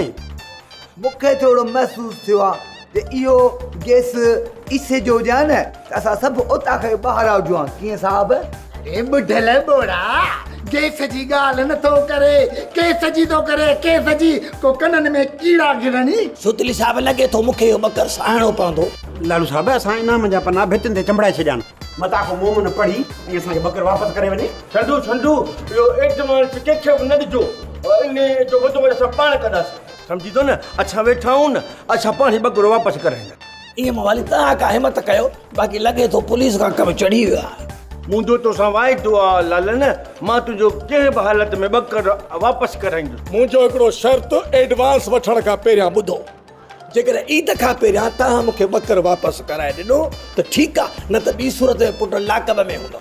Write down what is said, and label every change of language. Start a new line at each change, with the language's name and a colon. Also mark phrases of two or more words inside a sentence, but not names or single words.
Sindhi: मूंखे थोरो महसूसु थियो आहे त इहो गैस इसे जो हुजे न त असां सभु उतां खे ॿाहिरि हुजूं हा। कीअं साहब ए बुढल बोड़ा गैस जी ॻाल्हि नथो करे केस जी थो करे केस जी को कननि में कीड़ा गिरणी। सुतली साहब लॻे थो मूंखे इहो ॿकर साहणो पवंदो। लालू साहब असां इनाम जा पना भितियुनि ते चंबड़ाए छॾिया आहिनि मता को मुंह में पढ़ी ये असांखे बकर वापस करे वने। संधू संधू यो एडवांस केखे न दिजो इने जो वधो वधो असां पाण कंदासीं समझी तो न। अच्छा वेठा आहियूं न असां पाण ई बकरो वापसि करे ये मवाली तव्हां का हिम्मत कयो बाक़ी लगे तो पुलिस का कम चढ़ी वियो आहे। मुंहिंजो तोसां वाइदो आहे लालन मां तुंहिंजो कंहिं बि हालत में बकर वापसि कराईंदुसि। मुंहिंजो हिकिड़ो शर्त एडवांस वठण खां पहिरियां ॿुधो जेकर ईद खां पहिरियां तव्हां मूंखे बकर वापसि कराए ॾिनो त ठीकु आहे न त ॿी सूरत में पुट लाकब में हूंदो।